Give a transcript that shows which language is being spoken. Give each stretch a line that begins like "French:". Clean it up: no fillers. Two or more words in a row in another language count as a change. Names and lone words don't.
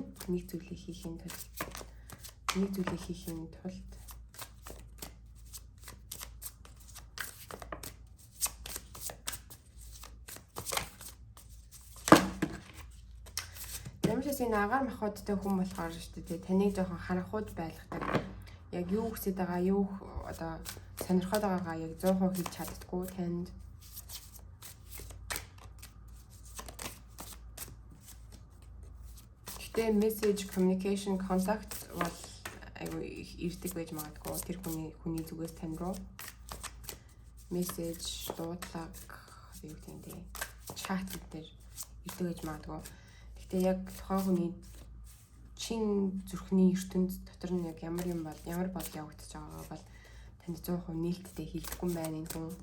Mongolian: Нэг зүйлийг хийхийн тулд энэ агаар махбодтой хүн болохоор шүү дээ. Таныг жоохон харанхуйд байлгадаг. Яг юу хүсэж байгаа, юу одоо сонирхоод байгаагаа яг 100% хэлж чаддаггүй танд. Гэтэ
English: message, communication, contact
Mongolian: бол айгүй ирдэг байж магадгүй. Тэр хүний зүгээс тань руу message, дуудлага, юу гэдэг нь чат дээр ирдэг байж магадгүй. Гэтэ яг тухайн хүний чин зүрхний ертөнд дотор нь яг ямар бодол явагдаж байгаагаа бол танд 100% нээлттэй хэлэхгүй байна энэ хүн.